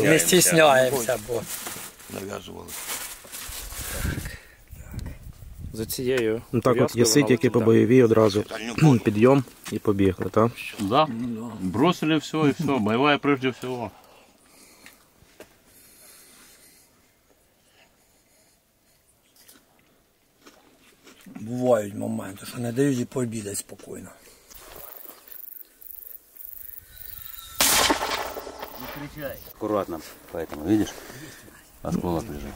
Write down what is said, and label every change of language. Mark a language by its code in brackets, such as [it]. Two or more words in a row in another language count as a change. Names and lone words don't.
[ru] стесняемся. Не стесняемся, бо [uk] нав'язували. За цією Ну так от пов'язкою єси вона тільки по летить, бойовій одразу. Підйом і побігли, так? [ru] Да, бросили все и все, боевая прежде всего. [uk] бувають моменти, що не дають і пообідати спокійно. [ru] Аккуратно, поэтому, видишь, осколок лежит.